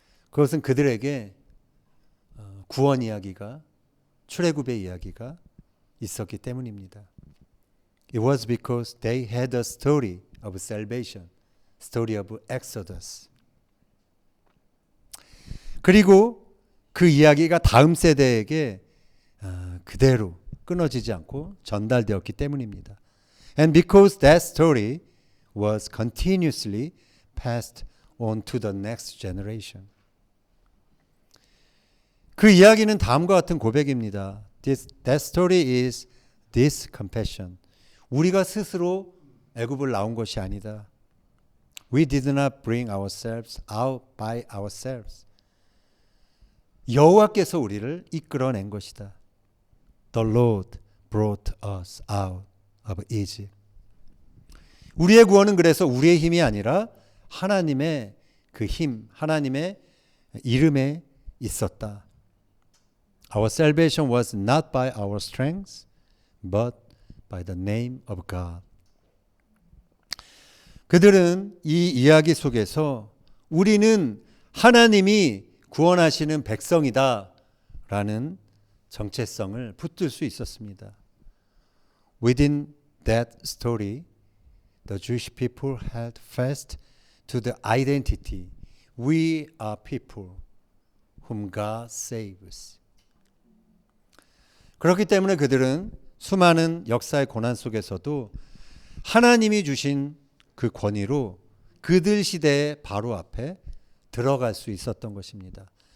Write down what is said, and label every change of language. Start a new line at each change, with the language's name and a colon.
Korean: 그것은 그들에게 구원 이야기가, 출애굽의 이야기가 있었기 때문입니다.
English: It was because they had a story of salvation, story of Exodus.
Korean: 그리고 그 이야기가 다음 세대에게 그대로 끊어지지 않고 전달되었기 때문입니다.
English: And because that story was continuously passed on to the next generation.
Korean: 그 이야기는 다음과 같은 고백입니다.
English: That story is this confession.
Korean: 우리가 스스로 애굽을 나온 것이 아니다.
English: We did not bring ourselves out by ourselves.
Korean: 여호와께서 우리를 이끌어낸 것이다.
English: The Lord brought us out of Egypt.
Korean: 우리의 구원은 그래서 우리의 힘이 아니라 하나님의 그 힘, 하나님의 이름에 있었다.
English: Our salvation was not by our strength, but by the name of God.
Korean: 그들은 이 이야기 속에서 우리는 하나님이 구원하시는 백성이다 라는 정체성을 붙들 수 있었습니다.
English: Within that story, the Jewish people held fast to the identity. We are people whom God saves.
Korean: 그렇기 때문에 그들은 수많은 역사의 고난 속에서도 하나님이 주신 그 권위로 그들 시대의 바로 앞에 들어갈 수 있었던 것입니다.